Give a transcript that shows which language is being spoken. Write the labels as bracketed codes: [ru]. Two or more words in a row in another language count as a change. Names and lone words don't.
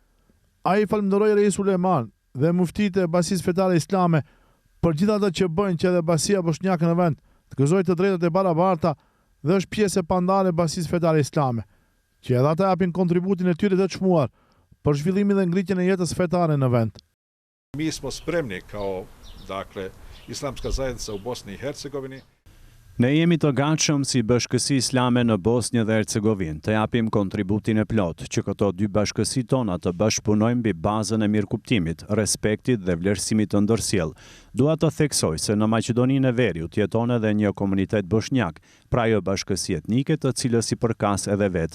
[sq] Ai falënderoi Reisul Uleman dhe muftitë e Bashkisë Fetare Islame për gjithë ato që bëjnë që edhe bashkia bosnjake në vend të gëzojë të drejtat e barabarta dhe është pjesë e pandare e Bashkisë Fetare Islame, që edhe ata japin kontributin e tyre të çmuar për zhvillimin dhe ngritjen e jetës fetare në vend. [bs] Mi smo spremni kao, Islamska zajednica u Bosni i Hercegovini. [sq] Ne jemi të gatshëm si Bashkësi Islame në Bosnjë dhe Hercegovinë të japim kontributin e plot që këto dy bashkësi tona të bashkëpunojnë mbi bazën e mirëkuptimit, respektit dhe vlerësimit të ndërsjellë. Dua të theksoj se në Maqedoninë e Veriut jeton edhe një komunitet bosnjak, pra jo bashkësi etnike të cilës i përkas edhe vetë.